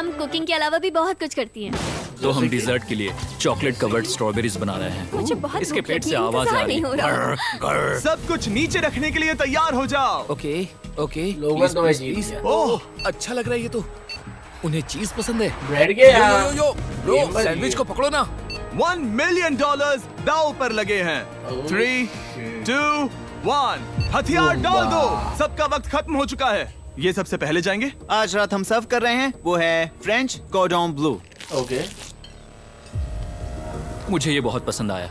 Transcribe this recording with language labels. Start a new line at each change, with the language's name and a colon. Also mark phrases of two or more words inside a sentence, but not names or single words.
Hindi: हम कुकिंग के अलावा भी बहुत कुछ करती हैं। तो हम डिजर्ट के लिए
English: chocolate covered strawberries
Hindi: बना रहे हैं। मुझे बहुत इसके भूख पेट लगी से है, आवाज आ इंतजार रही नहीं हो रहा। है। सब कुछ नीचे रखने के लिए तैयार हो जाओ।
English: okay okay.
Hindi: लोगों तो मैं जीत गया। ओह, अच्छा लग रहा है ये तो। उन्हें चीज पसंद है। ब्रेड के
English: yo yo yo bro,
Hindi: गेम बन सैंडविच गई। को पकड़ो ना। $1 मिलियन दाव पर लगे हैं। 3, 2, 1, हथियार डाल दो। सबका वक्त खत्म हो चुका है। ये सबसे पहले जाएंगे। आज रात हम सर्व कर रहे हैं वो है फ्रेंच कॉर्डन ब्लू। ओके। मुझे ये बहुत पसंद आया।